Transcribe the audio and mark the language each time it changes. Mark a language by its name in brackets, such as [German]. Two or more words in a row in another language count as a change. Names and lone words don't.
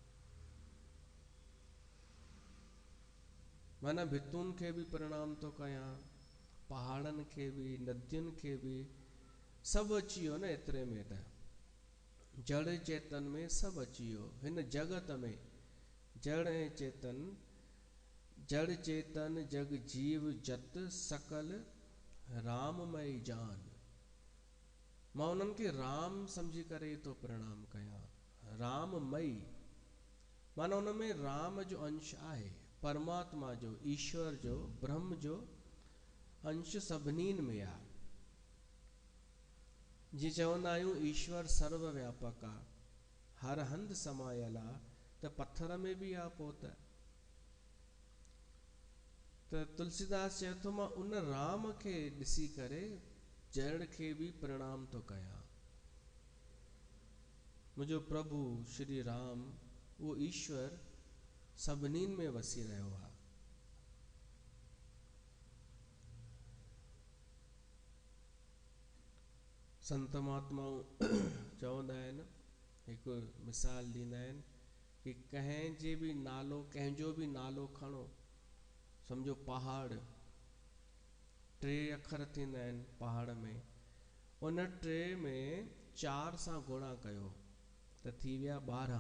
[Sindhi] माना भितुनि खे भी प्रणाम थो कयां, पहाड़नि खे भी, नदियुनि खे भी, सभु अची वियो न एतिरे में। त जड़ चेतन में सभु अची वियो हिन जगत में। जड़ ऐं चेतन, [Awadhi] जड़ चेतन जग जीव जत सकल राममय जान। [Sindhi] मां उन्हनि खे राम समझी करे तो प्रणाम कयां। राममई माना उन में राम जो अंश आहे, परमात्मा जो, ईश्वर जो, ब्रह्म जो अंश सभिनीनि में आ। जीअं चवंदा आहियूं ईश्वर सर्वव्यापक आ, हर हंधि समायल आ, त पत्थर में भी आ पो त तुलसीदास चए थो मां उन राम खे ॾिसी करे जड़ खे भी प्रणाम थो कयां। मुंहिंजो प्रभु श्री राम, वो ईश्वर सभिनीनि में वसी रहियो आ। संत महात्माऊं चवंदा आहिनि, हिकु मिसाल ॾींदा आहिनि कि कंहिंजे भी नालो, कंहिंजो भी नालो खणो, सम्झो पहाड़, 3 अखर थींदा आहिनि पहाड़ में, उन 3 में 4 सां गुणा कयो त थी विया 12।